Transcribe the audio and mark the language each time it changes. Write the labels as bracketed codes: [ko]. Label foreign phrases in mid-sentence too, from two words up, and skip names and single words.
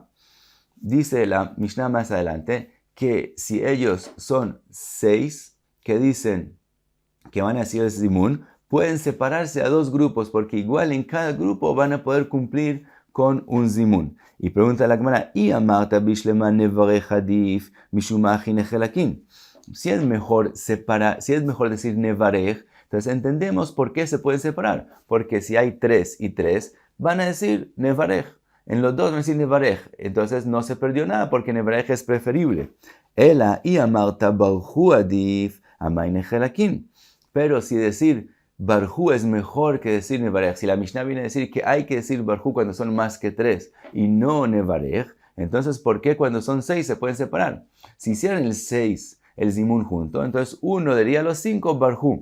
[es] Dice la Mishnah más adelante que si ellos son 6 que dicen que van a hacer el zimun, pueden separarse a 2 grupos, porque igual en cada grupo van a poder cumplir con un zimun. Y pregunta la Gemara, [arc] אי אמרת בשלמא נברך עדיף משום הכי נחלקין? [es] Si es mejor decir nevarej, entonces entendemos por qué se pueden separar. Porque si hay 3 y 3, van a decir nevarej. En los dos van a decir nevarej. Entonces no se perdió nada porque nevarej es preferible. [arc] אלא אי אמרת ברכו עדיף אמאי נחלקין. [es] Pero si decir Barjú es mejor que decir Nevarej, si la Mishnah viene a decir que hay que decir Barjú cuando son más que 3 y no Nevarej, entonces ¿por qué cuando son 6 se pueden separar? Si hicieran el 6, el zimun junto, entonces uno diría a los 5 Barjú.